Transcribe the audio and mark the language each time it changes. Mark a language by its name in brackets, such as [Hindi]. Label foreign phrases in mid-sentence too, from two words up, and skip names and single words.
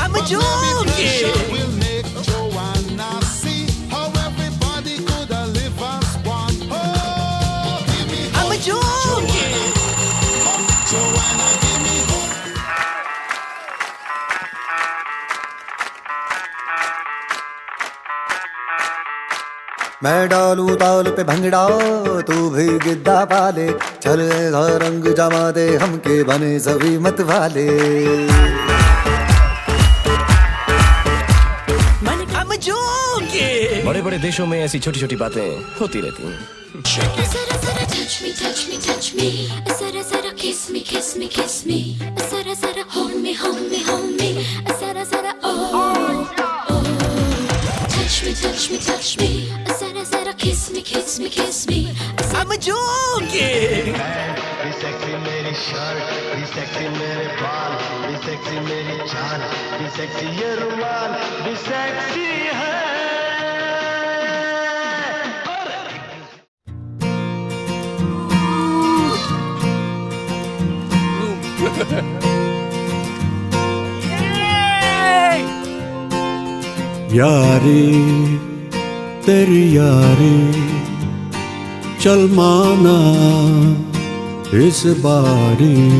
[English] joking. Will make Joanna see how everybody could live as one. Oh, give me hope. I'm a joking. Joanna, give me hope. [Hindi] मैं डालूं ताल पे भंगड़ा तू भी गिद्दा पाले चलेगा रंग जमा दे हमके बने सभी मत वाले [English] I'm a joking. [Hindi] बड़े बड़े देशों में ऐसी छोटी छोटी बातें होती रहती हैं. [English] Sara sara touch me, touch me, touch me. Sara sara kiss me, kiss me, kiss me. Sara sara hold me, hold me, hold me. Sara sara oh oh. Touch me, touch me, touch me. Sara sara kiss me, kiss me, kiss me. I'm a joking. [Hindi] भी सेक्सी मेरी शर्ट भी सेक्सी मेरे बाल भी सेक्सी मेरी चाल भी सेक्सी ये रुमाल भी सेक्सी है यारी तेरी यारी चल माना इस बारी